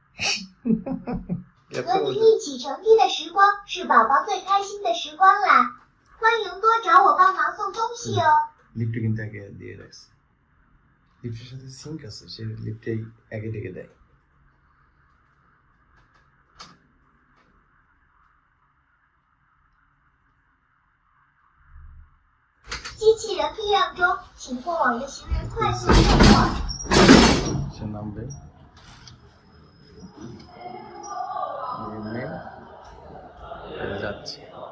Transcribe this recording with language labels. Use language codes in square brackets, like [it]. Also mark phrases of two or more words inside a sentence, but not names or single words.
[zh] 和您一起乘梯的时光是宝宝最开心的时光啦！欢迎多找我帮忙送东西哦。 [bn] লিফটে কিন্তু আগে দিয়ে রাখছে। লিফটের সাথে সিঙ্ক আছে, সে লিফটেই একে ডেকে দেয়। সে নামবে, নেমে যাচ্ছে।